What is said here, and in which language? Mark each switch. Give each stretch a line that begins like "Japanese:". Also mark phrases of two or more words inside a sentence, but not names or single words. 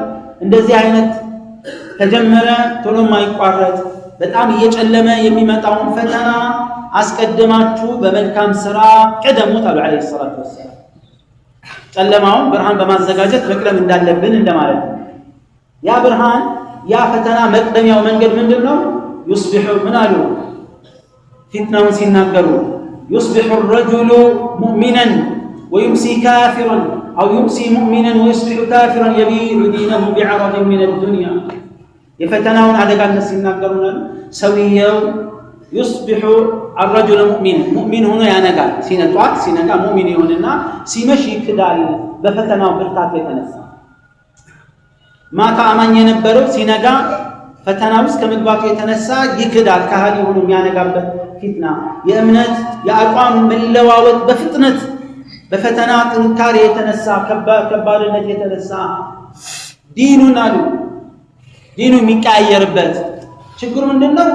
Amharic: እንደዚህ አይነት ተጀመረ ቶሎ ማይቋረጥ በጣም እየጨለመ የሚመጣውን ፈተና አስቀድማችሁ በመልካም ስራ ቅደሙት አሉ
Arabic: عليه الصلاة والسلام።
Amharic: ጨለማውን ብርሃን በማዘጋጀት መቅደም እንዳለብን እንደማለት ነው። ያ ብርሃን ያ ፈተና መቅደሚያው መንገድ ምንድነው?
Arabic: يصبح
Amharic: ምን አሉ ፊትናውን ሲናገሩ
Arabic: يصبح الرجل مؤمنا ويمسي كافرا أو يمسي مؤمنا ويصبح كافرا يبيع دينه بعرض من الدنيا.
Amharic: የፈተናውን አደጋነት ሲናገሩና ሰውየው
Arabic: يصبح الرجل مؤمن
Amharic: ሆኖ ያነጋል። ሲነጋ ሙእሚን ይሆንና ሲመሽ ይክዳል በፈተናው ብርታት የተነሳ። ማታ አማኝ የነበረው ሲነጋ ፈተና ውስጥ ከመግባቱ የተነሳ ይክዳል። ካህሊ ሆኖ የሚያነጋበት ፊትና የእምነት የአቋም መለዋወጥ በፍጥነት በፈተና ጥንካሬ የተነሳ ከባድነት የተነሳ ዲኑን የሚቀያየርበት ችግሩ ምንድነው?